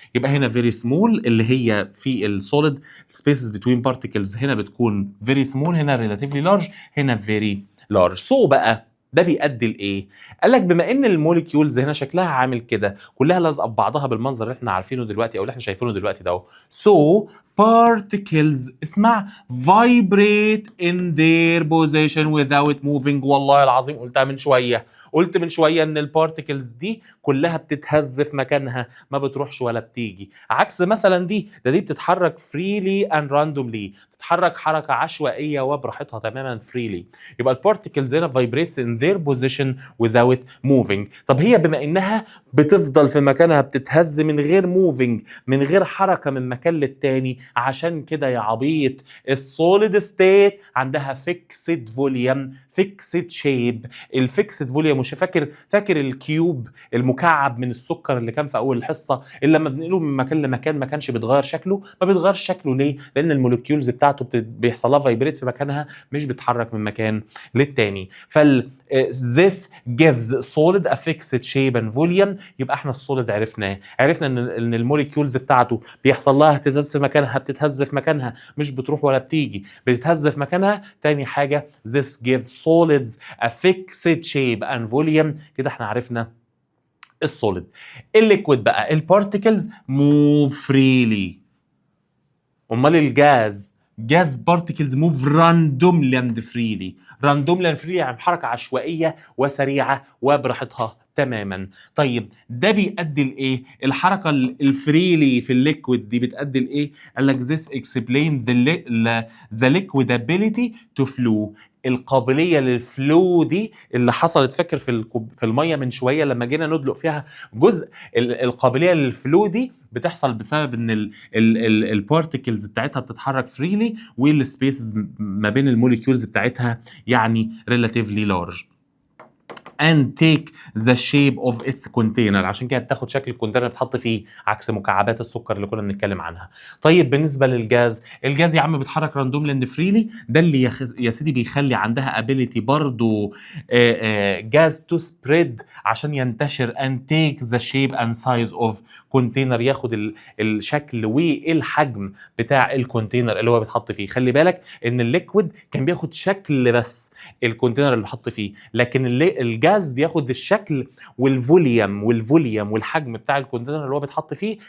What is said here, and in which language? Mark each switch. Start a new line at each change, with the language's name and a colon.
Arabic: يبقى هنا فيري سمول اللي هي في السوليد، سبيسز بتوين بارتيكلز هنا بتكون فيري سمول، هنا ريلاتيفلي لارج، هنا فيري لارج. سو بقى ده بيؤدي لايه؟ قال لك بما ان الموليكيولز هنا شكلها عامل كده، كلها لازقه ببعضها بالمنظر اللي احنا عارفينه دلوقتي او اللي احنا شايفينه دلوقتي ده اهو.
English: so particles
Arabic: اسمع
English: vibrate in their position without moving.
Arabic: والله العظيم قلتها من شويه، قلت من شويه ان البارتيكلز دي كلها بتتهز في مكانها، ما بتروحش ولا بتيجي. عكس مثلا دي بتتحرك
English: freely and randomly،
Arabic: بتتحرك حركه عشوائيه وبراحتها تماما freely. يبقى البارتيكلز هنا
English: vibrates in their position without moving.
Arabic: طب هي بما انها بتفضل في مكانها بتتهز من غير moving، من غير حركه من مكان للتاني، عشان كده يا عبيط السوليد ستيت عندها فيكسد فوليوم،
English: fixed shape.
Arabic: الفيكسد فوليوم، مش فاكر الكيوب المكعب من السكر اللي كان في اول الحصه، اللي لما بنقله من مكان لمكان ما كانش بيتغير شكله. ما بيتغيرش شكله ليه؟ لان الموليكيولز بتاعته بيحصل لها فايبريت في مكانها، مش بتتحرك من مكان للتاني.
English: this gives solid a fixed shape and volume.
Arabic: يبقى احنا السوليد عرفنا ان الموليكيولز بتاعته بيحصل لها اهتزاز في مكانها، بتتهز في مكانها، مش بتروح ولا بتيجي، بتتهز في مكانها. تاني حاجه
English: this gives solids a fixed shape and volume.
Arabic: كده احنا عرفنا السوليد. الليكويد بقى البارتيكلز move freely. امال الجاز بارتيكلز موف راندوملي اند فريلي. راندوملي اند فريلي يعني بحركه عشوائيه وسريعه وبراحتها تماما. طيب ده بيؤدي لايه؟ الحركه الفريلي في الليكويد دي بتؤدي لايه؟ قال لك
English: this explain the liquid ability to flow.
Arabic: القابليه للفلو دي اللي حصلت، فاكر في الميه من شويه لما جينا ندلق فيها جزء، القابليه للفلو دي بتحصل بسبب ان البارتيكلز بتاعتها بتتحرك فريلي، والسبيسز ما بين الموليكيولز بتاعتها يعني
English: relatively large and take the shape of its container.
Arabic: عشان كده بتاخد شكل الكونتينر بتحط فيه، عكس مكعبات السكر اللي كنا بنتكلم عنها. طيب بالنسبه للجاز، الجاز يا عم بيتحرك راندوملي اند فريلي. ده اللي يا سيدي بيخلي عندها
English: ability
Arabic: برضو جاز
English: to spread
Arabic: عشان ينتشر
English: and take the shape and size of container.
Arabic: ياخد الشكل والحجم بتاع الكونتينر اللي هو بيتحط فيه. خلي بالك ان الليكويد كان بياخد شكل بس الكونتينر اللي بيتحط فيه، لكن الجاز بياخد الشكل والفوليوم والحجم بتاع الكونتينر اللي هو بيتحط فيه.